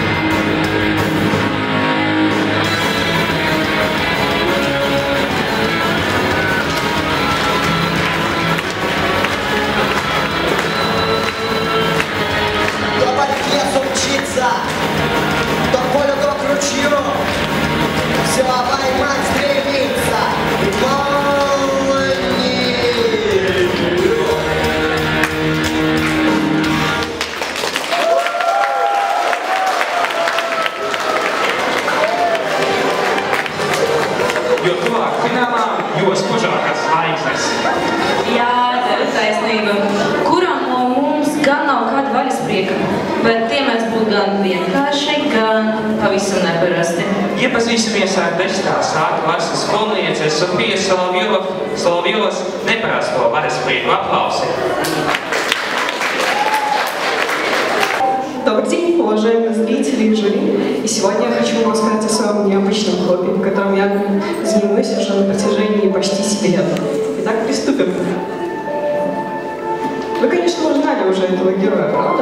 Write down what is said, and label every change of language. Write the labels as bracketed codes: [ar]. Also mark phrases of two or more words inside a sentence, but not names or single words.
[ru] Кто по лесу мчится, кто в полю, кто к ручью, все поймать стремится, и мало не [lv] Jo tuvāk finālām, jo spožākās zvaigznes. Jā, tev ir taisnība. Kuram no mums gan nav kāda vaļasprieka, bet tie mēs būtu gan vienkārši, gan pavisam neparasti. Iepazīsimies ar 10. sāta klases skolnieces Sofijas Solovjovas neparasto vaļasprieku aplausi. [ru] Добрый день, уважаемые зрители и жюри. И сегодня я хочу вам рассказать о своем необычном хобби, которым я занимаюсь уже на протяжении почти 7 лет. Итак, приступим. Вы, конечно, узнали уже этого героя, правда?